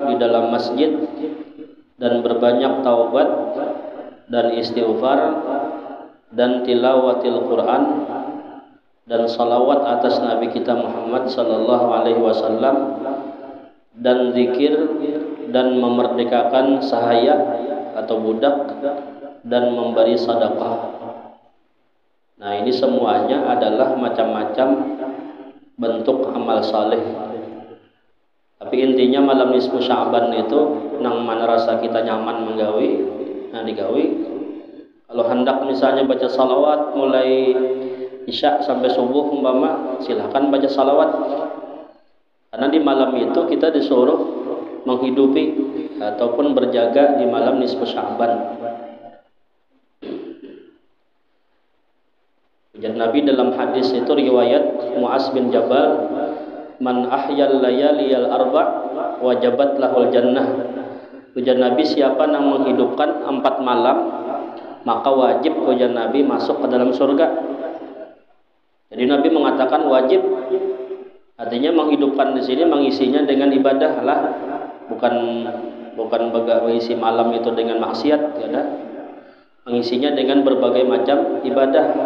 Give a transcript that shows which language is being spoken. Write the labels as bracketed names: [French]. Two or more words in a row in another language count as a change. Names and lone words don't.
[Indonesian] di dalam masjid dan berbanyak taubat dan istighfar dan tilawatil Quran dan salawat atas Nabi kita Muhammad [Arabic] صلى الله عليه وسلم [Indonesian] dan zikir dan memerdekakan sahaya atau budak dan memberi sedekah. Nah, ini semuanya adalah macam-macam bentuk amal saleh. [Banjar] Tapi intinya malam nisfu Sya'ban itu nang mana rasa kita nyaman menggawi, nah digawi. [Indonesian] Kalau hendak misalnya baca salawat mulai Isya sampai subuh umpama, silahkan baca salawat. Karena di malam itu kita disuruh menghidupi ataupun berjaga di malam nisfu Sya'ban. Ujar Nabi dalam hadis itu riwayat Mu'az bin Jabal, [Arabic] من أحيا الليالي الأربع وجبت له الجنة. [Indonesian] Ujar Nabi, siapa yang menghidupkan 4 malam maka wajib ujar Nabi masuk ke dalam surga. Jadi Nabi mengatakan wajib, artinya menghidupkan di sini mengisinya dengan ibadah lah, bukan mengisi malam itu dengan maksiat, ya, mengisinya dengan berbagai macam ibadah.